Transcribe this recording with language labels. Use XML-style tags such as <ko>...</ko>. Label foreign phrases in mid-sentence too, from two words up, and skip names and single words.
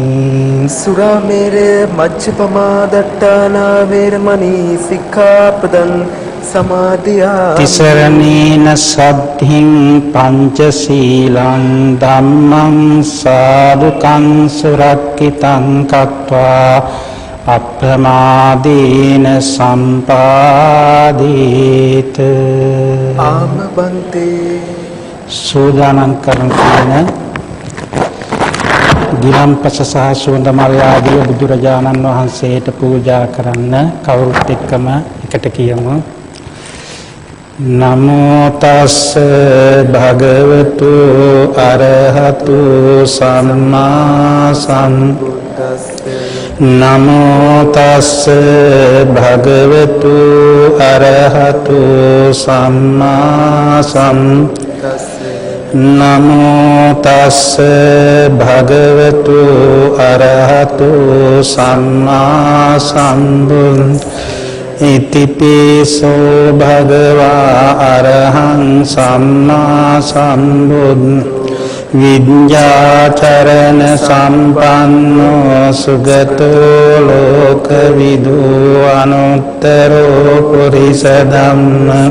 <pi>සුරාමේරය මච්ඡපමාදට්ඨානා වේරමණී සික්ඛාපදං සමාදියාමි තිසරණේන සද්ධින් පංචශීලං ධම්මං සාදුකං සුරක්ඛිතං කତ୍වා අප්‍රමාදේන සම්පාදේත ආමබන්තේ</pi> <si>සෝදානම් කරන කියන ගිලම්පස සහ සුවඳමල් ආදී බුදුරජාණන් වහන්සේට පූජා කරන්න කවුරුත් එක්කම එකට කියමු</si> <pi>නමෝ තස් භගවතු අරහතු සම්මා සම්බුද්දස්ස නමෝ තස් භගවතු අරහතු සම්මා සම්බුද්දස්ස නමෝ තස් භගවතු අරහතු සම්මා සම්බුද්දස්ස ඉතිපිසෝ භගවා අරහං සම්මා සම්බුද්දස්ස විඤ්ඤාචරණ සම්පන්නෝ සුගතෝ ලෝකවිදු අනුත්තරෝ පුරිස ධම්ම</pi>